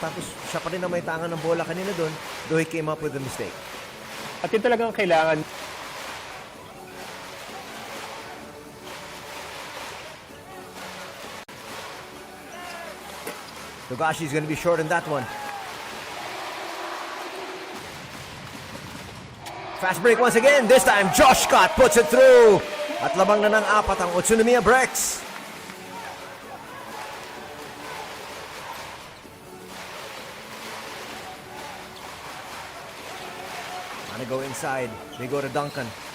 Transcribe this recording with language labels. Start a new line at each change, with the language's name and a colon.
Filipino: Tapos siya pa rin na may tangan ng bola kanina doon.
English: Though he came up with a mistake.
Filipino: At yun talagang kailangan.
English: Togashi's gonna be short on that one. Fast break once again. This time, Josh Scott puts it through.
Filipino: At labang na ng 4 ang Utsunomiya Brex.
English: Wanna go inside. They go to Duncan.